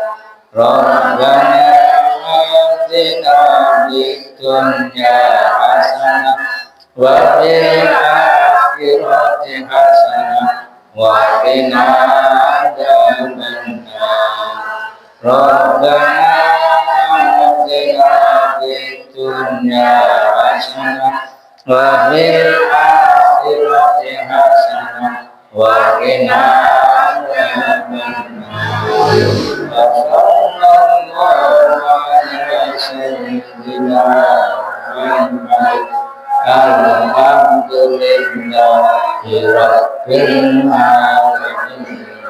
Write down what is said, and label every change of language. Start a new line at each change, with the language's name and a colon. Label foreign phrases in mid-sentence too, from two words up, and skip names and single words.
Arabic: ربنا آتنا في الدنيا حسنة وفي الآخرة حسنة وقنا عذاب النار. ربنا آتنا في الدنيا حسنة وفي الآخرة حسنة وقنا عذاب النار. صلى الله على سيدنا محمد. الحمد لله رب العالمين.